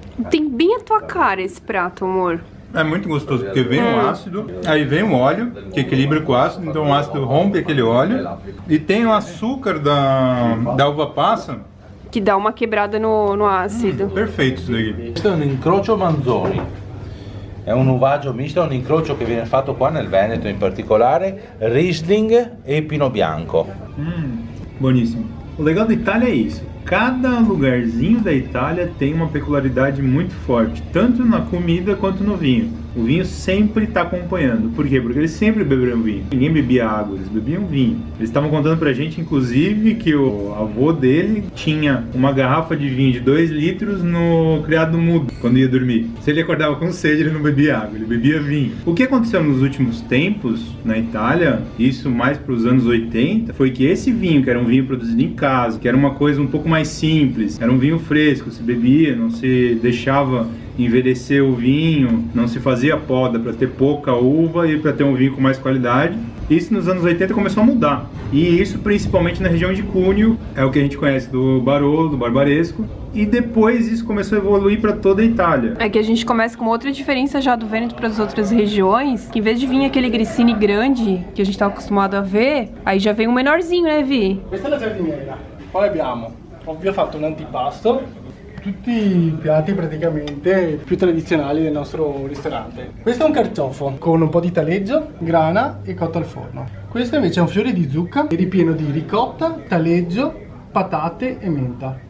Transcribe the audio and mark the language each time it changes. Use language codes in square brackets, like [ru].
[pt] Tem bem a tua cara esse prato, amor. É muito gostoso, porque vem o ácido, aí vem o óleo, que equilibra com o ácido, então o ácido rompe aquele óleo. E tem o açúcar da uva passa. Que dá uma quebrada no ácido. Perfeito isso daqui. [it] Questo è un incrocio Manzoni. È un uvaggio misto, è un incrocio che viene fatto qua nel Veneto, in particolare Riesling e Pinot Bianco. [pt] Boníssimo. O legal da Itália é isso. Cada lugarzinho da Itália tem uma peculiaridade muito forte, tanto na comida quanto no vinho. O vinho sempre está acompanhando. Por quê? Porque eles sempre beberam vinho. Ninguém bebia água, eles bebiam vinho. Eles estavam contando pra gente, inclusive, que o avô dele tinha uma garrafa de vinho de 2 litros no criado mudo, quando ia dormir. Se ele acordava com sede, ele não bebia água, ele bebia vinho. O que aconteceu nos últimos tempos na Itália, isso mais para os anos 80, foi que esse vinho, que era um vinho produzido em casa, que era uma coisa um pouco mais simples, era um vinho fresco, se bebia, não se deixava envelhecer o vinho, não se fazia poda para ter pouca uva e para ter um vinho com mais qualidade. Isso nos anos 80 começou a mudar. E isso principalmente na região de Cuneo, é o que a gente conhece do Barolo, do Barbaresco. E depois isso começou a evoluir para toda a Itália. É que a gente começa com uma outra diferença já do Vêneto para as outras regiões, que em vez de vir aquele grissini grande que a gente estava acostumado a ver, aí já vem um menorzinho, né, Vi? [it] Questa è la giardiniera. Poi abbiamo, ovvio, fatto un antipasto. Tutti i piatti praticamente più tradizionali del nostro ristorante. Questo è un carciofo con un po' di taleggio, grana e cotto al forno. Questo invece è un fiore di zucca ripieno di ricotta, taleggio, patate e menta.